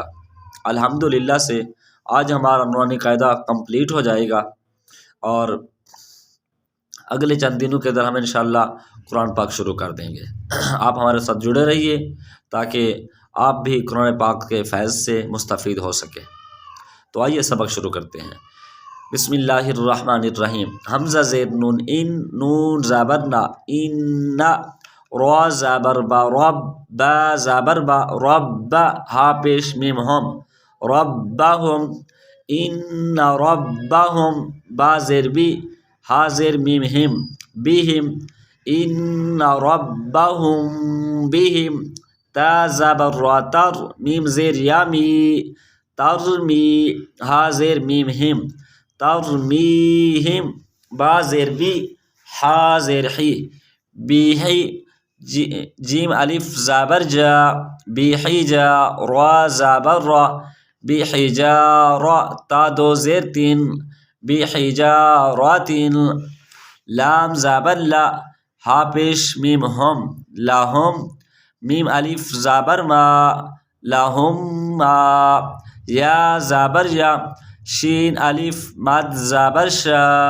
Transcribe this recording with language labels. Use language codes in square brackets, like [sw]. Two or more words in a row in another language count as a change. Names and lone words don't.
[ur] الحمدللہ سے آج ہمارا نورانی قاعدہ کمپلیٹ ہو جائے گا، اور اگلے چند دنوں کے اندر ہم انشاءاللہ قرآن پاک شروع کر دیں گے۔ آپ ہمارے ساتھ جڑے رہیے تاکہ آپ بھی قرآن پاک کے فیض سے مستفید ہو سکے۔ تو آئیے سبق شروع کرتے ہیں۔ [ar] بسم اللہ الرحمن الرحیم۔ [ur] حمزہ زیر نون، ان نون زبر نا، ان را زبر با، رب با زبر با، رب ہا پیش میم ہم، ربہم، ان ربہم، با زیر بی، ہا زیر میم ہم، بہم، ان ربہم بہم، تا زبر را تر، میم زیر یامی، ترمی، ہا زیر میم ہم، ترمیہم، با زیر بی، ہا زیر حی، بیہی، جیم الف زبر جا، بیحجا، را زبر را، بیحجارا، تا دو زیر تین، بیحجارات، لام زبر لا، ہا پیش میم ہم، لہم، میم الف زبر ما، لہم، یا زبر یا، شین الف مد زبر شا،